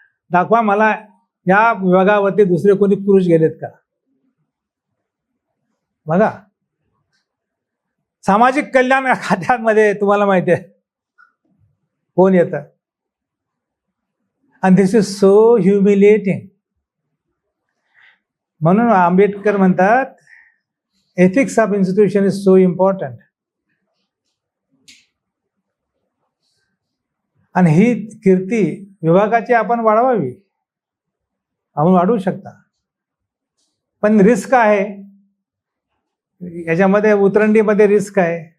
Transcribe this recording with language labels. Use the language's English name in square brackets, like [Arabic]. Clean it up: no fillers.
[Marathi] दाखवा मला या विभागावरती दुसरे कोणी पुरुष गेलेत का? बघा, सामाजिक कल्याण खात्यामध्ये तुम्हाला माहिती आहे कोण येतं? [English] आणि this is so humiliating. [Marathi] म्हणून आंबेडकर म्हणतात, [English] ethics of institution is so important. [Marathi] आणि ही कीर्ती विभागाची आपण वाढवावी. आपण वाढवू शकता, पण रिस्क आहे याच्यामध्ये, उतरंडीमध्ये रिस्क आहे.